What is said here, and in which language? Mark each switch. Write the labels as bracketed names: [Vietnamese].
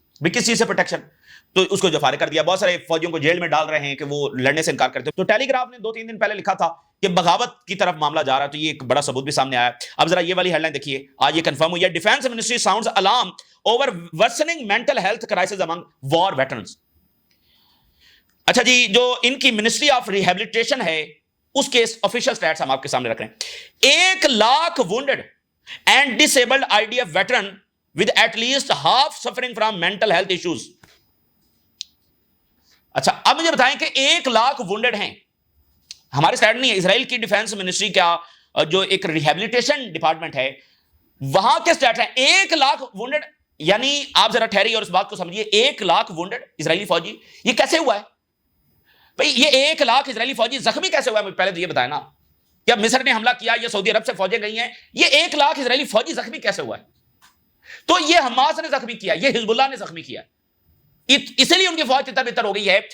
[Urdu] بھی کس چیز سے پروٹیکشن؟ تو اس کو جو فارغ کر دیا. بہت سارے فوجیوں کو جیل میں ڈال رہے ہیں کہ وہ لڑنے سے انکار کرتے. تو ٹیلی گراف نے 2-3 دن پہلے لکھا تھا کہ بغاوت کی طرف معاملہ جا رہا ہے, تو یہ ایک بڑا ثبوت بھی سامنے آیا. اب ذرا یہ والی ہیڈ لائن دیکھیے, آج یہ کنفرم ہوئی ہے. [English] Defence ministry sounds alarm over worsening mental health crisis among war veterans. [Urdu] اچھا جی, جو ان کی منسٹری آف ریہیبلیٹیشن ہے اس کے آفیشیل سٹیٹس ہم آپ کے سامنے رکھ رہے ہیں. [English] 1 lakh wounded and disabled IDF veteran with at least half suffering from mental health issues. [Urdu] اچھا اب مجھے بتائیں کہ 1 لاکھ وونڈڈ ہیں. ہمارے سائڈ نہیں ہے, اسرائیل کی ڈیفنس منسٹری کا جو ایک ریہیبلیٹیشن ڈپارٹمنٹ ہے وہاں کے سٹیٹس ہیں 1 لاکھ وونڈڈ. یعنی آپ ذرا ٹھہریے اور اس بات کو سمجھیے, 1 لاکھ وونڈڈ اسرائیلی فوجی, یہ کیسے ہوا ہے بھائی؟ یہ 1 لاکھ اسرائیلی فوجی زخمی کیسے ہوا ہے؟ پہلے تو یہ بتائیں نا, کیا مصر نے حملہ کیا یا سعودی عرب سے فوجیں گئی ہیں؟ یہ 1 لاکھ اسرائیلی فوجی زخمی کیسے ہوا ہے؟ تو یہ حماس نے زخمی کیا, یہ حزب اللہ نے زخمی کیا, اسی لیے ان کی فوج تتر بتر ہو گئی ہے.